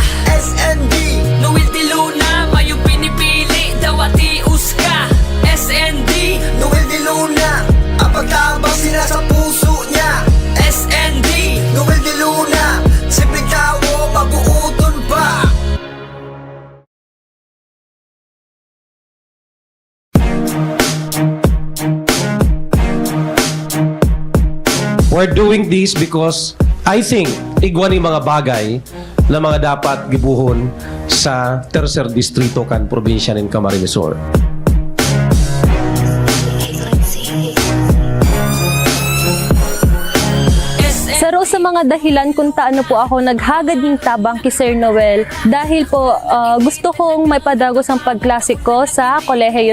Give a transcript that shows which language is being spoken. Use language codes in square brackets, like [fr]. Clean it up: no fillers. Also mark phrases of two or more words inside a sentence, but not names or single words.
[bik] SND, Noel Di Luna, mayong pinipili, dawatius ka. SND, Noel Di Luna, ang pagtabang sila sa puso niya. SND, Noel Di Luna, simpleng tao, mabuuton pa. [en] We're doing this because I think [bik] igwan yung mga bagay na mga dapat gibuhon sa tercer distrito kan probinsya ng Camarines Sur. Saro sa mga dahilan kung taano po ako naghagad ng tabang kay Sir Noel dahil po gusto kong may padagos ang pagklasik ko sa kolehiyo.